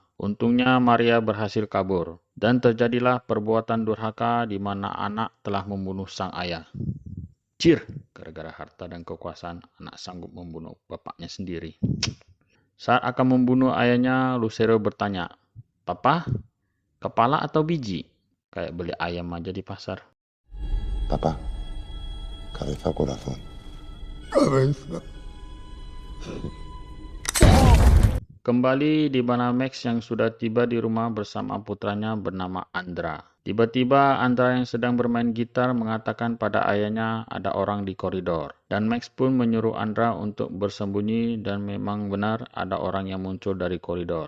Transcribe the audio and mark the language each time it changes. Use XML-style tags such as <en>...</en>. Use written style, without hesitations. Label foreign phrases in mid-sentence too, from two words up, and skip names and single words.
<id>Untungnya Maria berhasil kabur dan terjadilah perbuatan durhaka di mana anak telah membunuh sang ayah. Cir, gara-gara harta dan kekuasaan, anak sanggup membunuh bapaknya sendiri. Saat akan membunuh ayahnya, Lucero bertanya, "Papa, kepala atau biji?" Kayak beli ayam aja di pasar.</id> <es>Papá, cabeza o corazón. Cabeza.</es> <id>Kembali di mana Max yang sudah tiba di rumah bersama putranya bernama Andra. Tiba-tiba Andra yang sedang bermain gitar mengatakan pada ayahnya ada orang di koridor. Dan Max pun menyuruh Andra untuk bersembunyi dan memang benar ada orang yang muncul dari koridor.</id>